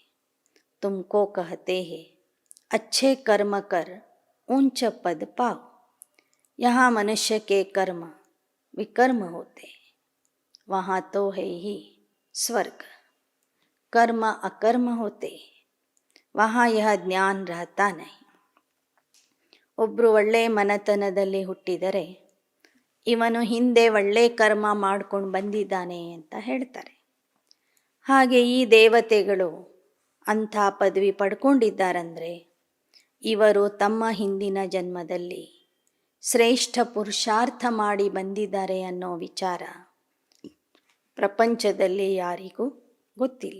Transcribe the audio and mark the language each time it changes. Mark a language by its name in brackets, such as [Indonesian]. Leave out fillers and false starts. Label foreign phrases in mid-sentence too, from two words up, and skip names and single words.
[Hindi] तुमको कहते हैं अच्छे कर्म कर ऊंच पद पाओ. यहाँ मनुष्य के कर्म विकर्म होते हैं, वहाँ तो है ही स्वर्ग. कर्म अकर्म होते हैं, वहाँ यह ಜ್ಞಾನ रहता नहीं. [Kannada] ಒಬ್ಬರು ಒಳ್ಳೆ ಮನೆತನದಲ್ಲಿ ಹುಟ್ಟಿದರೆ ಇವನು ಹಿಂದೆ ಒಳ್ಳೆ ಕರ್ಮ ಮಾಡ್ಕೊಂಡು ಬಂದಿದ್ದಾನೆ ಅಂತ ಹೇಳ್ತಾರೆ. ಹಾಗೆ ಈ ದೇವತೆಗಳು ಅಂಥ ಪದವಿ ಪಡ್ಕೊಂಡಿದ್ದಾರಂದರೆ ಇವರು ತಮ್ಮ ಹಿಂದಿನ ಜನ್ಮದಲ್ಲಿ ಶ್ರೇಷ್ಠ ಪುರುಷಾರ್ಥ ಮಾಡಿ ಬಂದಿದ್ದಾರೆ ಅನ್ನೋ ವಿಚಾರ ಪ್ರಪಂಚದಲ್ಲಿ ಯಾರಿಗೂ ಗೊತ್ತಿಲ್ಲ.